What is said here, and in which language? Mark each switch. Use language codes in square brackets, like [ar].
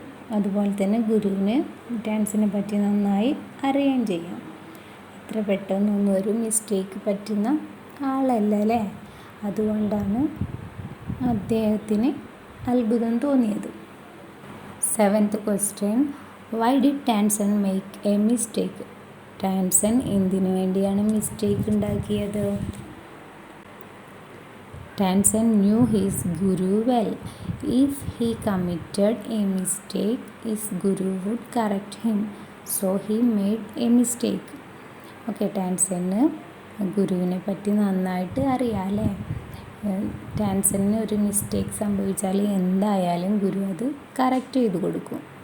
[ml] അതുപോലെ തന്നെ ഗുരുവിന് ടാൻസിനെ പറ്റി നന്നായി അറിയാൻ ചെയ്യാം. അത്ര പെട്ടെന്നൊന്നും ഒരു മിസ്റ്റേക്ക് പറ്റുന്ന ആളല്ല അല്ലേ. അതുകൊണ്ടാണ് അദ്ദേഹത്തിന് അത്ഭുതം തോന്നിയത്. [en] 7th question. Why did Tansen make a mistake? [ml] Tansen എന്തിനു വേണ്ടിയാണ് മിസ്റ്റേക്ക് ഉണ്ടാക്കിയത്? [en] Tansen knew his Guru well. If he committed a mistake, his Guru would correct him. So he made a mistake. [ml] Okay, ടാൻസന് ഗുരുവിനെ പറ്റി നന്നായിട്ട് അറിയാം അല്ലേ. ടാൻസന് ഒരു മിസ്റ്റേക്ക് സംഭവിച്ചാൽ എന്തായാലും ഗുരു അത് കറക്റ്റ് ചെയ്ത് കൊടുക്കും.